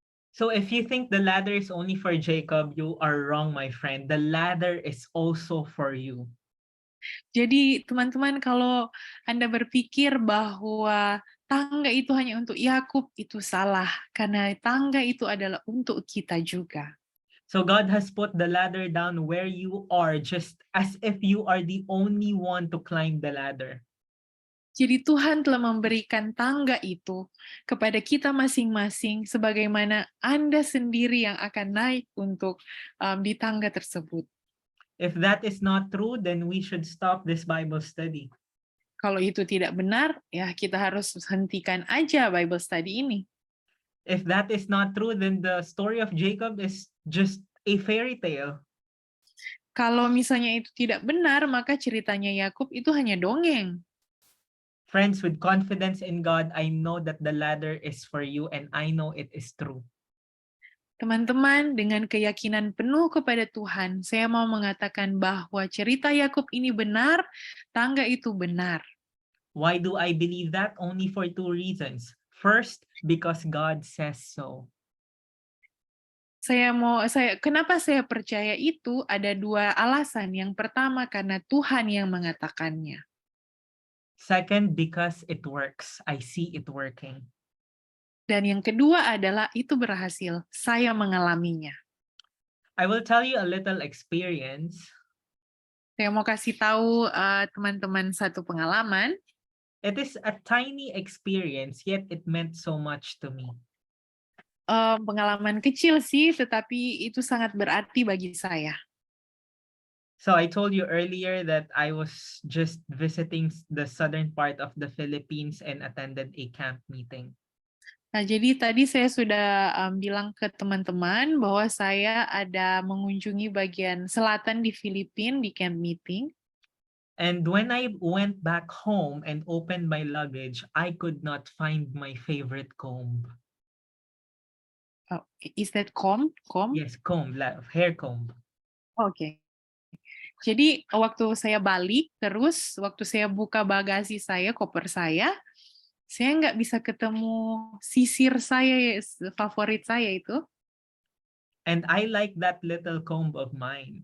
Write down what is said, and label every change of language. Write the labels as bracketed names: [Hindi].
[English] So if you think the ladder is only for Jacob, you are wrong, my friend. The ladder is also for you. [Indonesian] Jadi teman-teman, kalau Anda berpikir bahwa tangga itu hanya untuk Yakub, itu salah, karena tangga itu adalah untuk kita juga. [English] So God has put the ladder down where you are, just as if you are the only one to climb the ladder. [Indonesian] Jadi Tuhan telah memberikan tangga itu kepada kita masing-masing, sebagaimana Anda sendiri yang akan naik untuk di tangga tersebut. [English] If that is not true, then we should stop this Bible study. [Indonesian] Kalau itu tidak benar, ya kita harus hentikan aja Bible study ini. [English] If that is not true, then the story of Jacob is just a fairy tale. [Indonesian] Kalau misalnya itu tidak benar, maka ceritanya Yakub itu hanya dongeng. [English] Friends, with confidence in God, I know that the ladder is for you and I know it is true. [Indonesian] Teman-teman, dengan keyakinan penuh kepada Tuhan, saya mau mengatakan bahwa cerita Yakub ini benar, tangga itu benar. [English] Why do I believe that? Only for two reasons. First, because God says so. [Indonesian] Kenapa saya percaya itu? Ada dua alasan. Yang pertama, karena Tuhan yang mengatakannya. [English] Second, because it works. I see it working. [Indonesian] Dan yang kedua adalah itu berhasil. Saya mengalaminya. [English] I will tell you a little experience. [Indonesian] Saya mau kasih tahu teman-teman satu pengalaman. [English] It is a tiny experience, yet it meant so much to me. [Indonesian] Pengalaman kecil sih, tetapi itu sangat berarti bagi saya. [English] So I told you earlier that I was just visiting the southern part of the Philippines and attended a camp meeting. [Indonesian] Nah, jadi tadi saya sudah bilang ke teman-teman bahwa saya ada mengunjungi bagian selatan di Filipina di camp meeting. [English] And when I went back home and opened my luggage, I could not find my favorite comb. Oh, is that comb? Yes, comb, hair comb. [Indonesian] Oke. Jadi waktu saya balik, terus waktu saya buka bagasi saya, koper saya nggak bisa ketemu sisir saya, favorit saya itu. [English] And I like that little comb of mine.